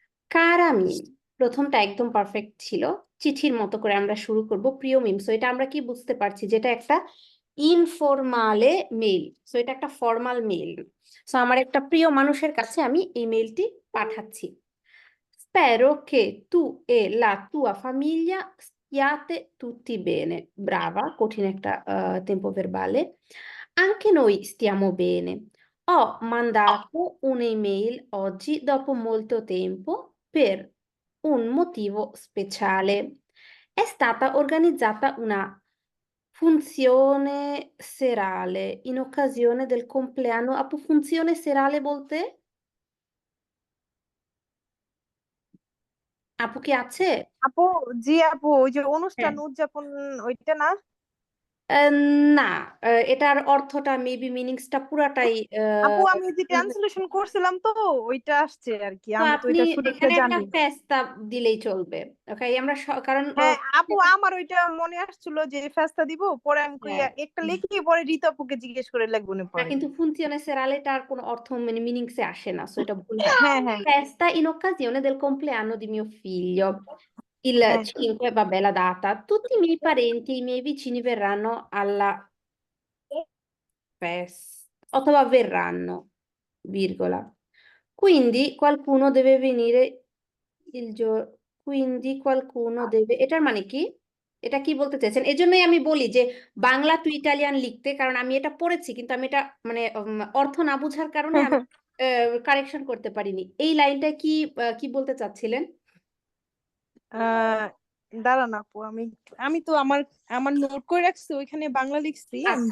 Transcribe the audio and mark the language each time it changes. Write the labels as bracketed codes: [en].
[bn] কারা মিম, প্রথমটা একদম পারফেক্ট ছিল। চিঠির মতো করে আমরা শুরু করব, প্রিয় মিম। সো এটা আমরা কি বুঝতে পারছি, যেটা একটা ইনফরমালে মেইল। সো এটা একটা ফর্মাল মেইল। সো আমার একটা প্রিয় মানুষের কাছে আমি এই মেইলটি পাঠাচ্ছি। [it] Spero che tu e la tua famiglia stiate tutti bene. Brava, [bn] কঠিন একটা [it] tempo verbale. Anche noi stiamo bene. Ho mandato un'email oggi dopo molto tempo per un motivo speciale. È stata organizzata una funzione serale in occasione del compleanno. [bn] আপু [it] funzione serale [bn] বলতে আপু কি আছে? আপু, জি আপু, ওই যে হ্যাঁ। অনুষ্ঠান উদযাপন, ওইটা না? আহ, না, এটার অর্থটা মেবি মিনিংসটা পুরাটাই আপু, আমি যে ট্রান্সলেশন করছিলাম তো, ওইটা আসছে আর কি, তো আমি তো আপনি ওইটা শুরুতে এখানে একটা জানি। ফেস্তা দিলেই চলবে। ওকে, আমরা কারণ হ্যাঁ আপু, আমার ওইটা মনে আসছিল যে ফেস্টা দিব, পরে আমি কই হ্যাঁ, একটা লিখি, পরে রিতা আপুকে জিজ্ঞেস করে লিখবো না না পরে। কিন্তু ফুনচিone serale এটার কোনো অর্থ মানে মিনিংসে আসে না, সো এটা ভুল হয়। হ্যাঁ হ্যাঁ [it] Festa in occasione del compleanno di mio figlio. Il [bn] হ্যাঁ [it] 5, vabbè, la data. Tutti i miei parenti e i miei vicini verranno alla festa, [bn] অথবা [it] verranno, virgola. Quindi qualcuno deve venire il giorno, quindi qualcuno deve, [bn] এটার মানে কি? এটা কি বলতে চাইছেন? এজন্যই আমি বলি যে বাংলা টু ইটালিয়ান লিখতে, কারণ আমি এটা পড়েছি কিন্তু আমি এটা মানে অর্থ না বোঝার কারণে আমি কারেকশন করতে পারিনি। এই লাইনটা কি কি বলতে চাচ্ছিলেন? আহ দাঁড়ান আপু, আমি আমি তো আমার আমার নোট করে রাখছি, ওইখানে বাংলা লিখছি, আমি